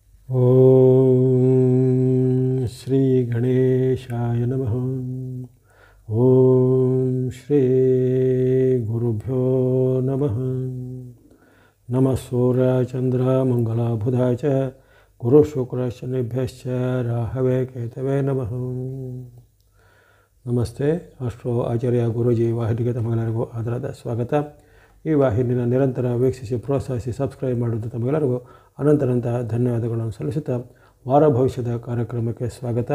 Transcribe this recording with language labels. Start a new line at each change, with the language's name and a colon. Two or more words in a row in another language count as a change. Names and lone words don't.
Sanskrit: ಓಂ ಶ್ರೀ ಗಣೇಶಾಯ ನಮಃ. ಓಂ ಶ್ರೀ ಗುರುಭ್ಯೋ ನಮಃ. ನಮಃ ಸೂರ್ಯ ಚಂದ್ರ ಮಂಗಲ ಬುಧಾಯ ಚ ಗುರು ಶುಕ್ರ ಶನಿಭ್ಯಶ್ಚ ರಾಹವೇ ಕೇತವೇ ನಮಃ.
Kannada: ನಮಸ್ತೆ. ಅಷ್ಟೋ ಆಚಾರ್ಯ ಗುರೂಜಿ ವಾಹಿನಿಗೆ ತಮಗೆಲ್ಲರಿಗೂ ಆದರದ ಸ್ವಾಗತ. ಈ ವಾಹಿನಿನ ನಿರಂತರ ವೀಕ್ಷಿಸಿ ಪ್ರೋತ್ಸಾಹಿಸಿ ಸಬ್ಸ್ಕ್ರೈಬ್ ಮಾಡುವುದು ತಮಗೆಲ್ಲರಿಗೂ ಅನಂತ ಧನ್ಯವಾದಗಳನ್ನು ಸಲ್ಲಿಸುತ್ತಾ ವಾರ ಭವಿಷ್ಯದ ಕಾರ್ಯಕ್ರಮಕ್ಕೆ ಸ್ವಾಗತ.